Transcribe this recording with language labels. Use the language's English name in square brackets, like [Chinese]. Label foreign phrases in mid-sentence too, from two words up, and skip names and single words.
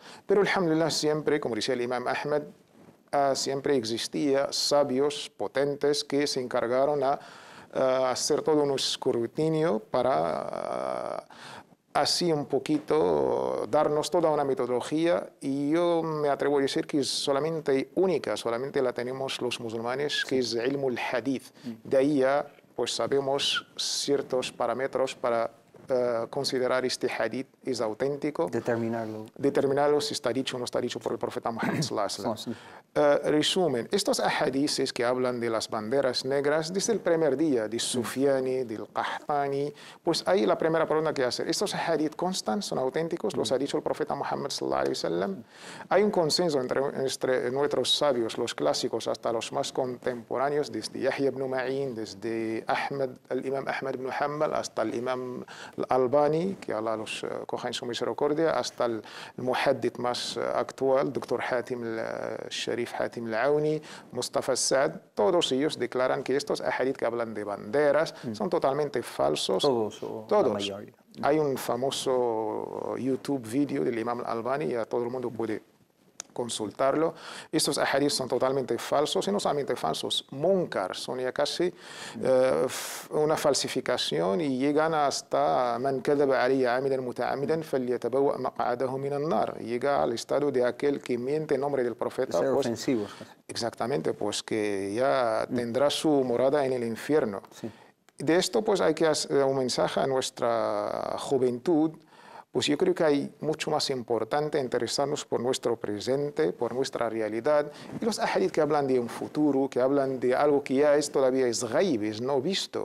[Spanish] Pero alhamdulillah siempre, como decía el imam Ahmed, siempre existía sabios potentes que se encargaron a hacer todo un escrutinio para así un poquito darnos toda una metodología, y yo me atrevo a decir que es solamente única, solamente la tenemos los musulmanes, que es [Arabic] علم الحديث. [Spanish] De ahí ya pues sabemos ciertos parámetros para considerar este hadith es auténtico. Determinarlo si está dicho o no está dicho por el profeta Muhammad [Arabic] صلى الله عليه وسلم. [Spanish] Resumen, estos ahadiths que hablan de las banderas negras desde el primer día, de Sufyani, del Qahtani, pues ahí la primera pregunta que hacer, ¿estos ahadith constan, son auténticos? ¿Los ha dicho el profeta Muhammad [Arabic] صلى الله عليه وسلم? [Spanish] Hay un consenso entre nuestros sabios, los clásicos, hasta los más contemporáneos, desde Yahya ibn Ma'in, desde el imam Ahmad ibn Hanbal, hasta el imam Albani, que Allah los coja en su misericordia, hasta el muhaddith más actual, Dr. Hatim Sharif Hatim al-Auni, Mustafa Saad, todos ellos declaran que estos ahadith que hablan de banderas son totalmente falsos. Todos. Hay un famoso YouTube video del imam Albani, ya todo el mundo puede consultarlo. Estos ahadith son totalmente falsos, y no solamente falsos, munkar, son ya casi una falsificación, y llegan hasta [Arabic] من كذب عليّ عامدا متعمدا فليتبوأ مقعده من النار. [Spanish] Llega al estado de aquel que miente en nombre del profeta. Ser ofensivos. Exactamente, pues que ya tendrá su morada en el infierno. Sí. De esto pues hay que hacer un mensaje a nuestra juventud. Pues yo creo que hay mucho más importante interesarnos por nuestro presente, por nuestra realidad, y los ahadith que hablan de un futuro, que hablan de algo que ya todavía es ghaib, es no visto.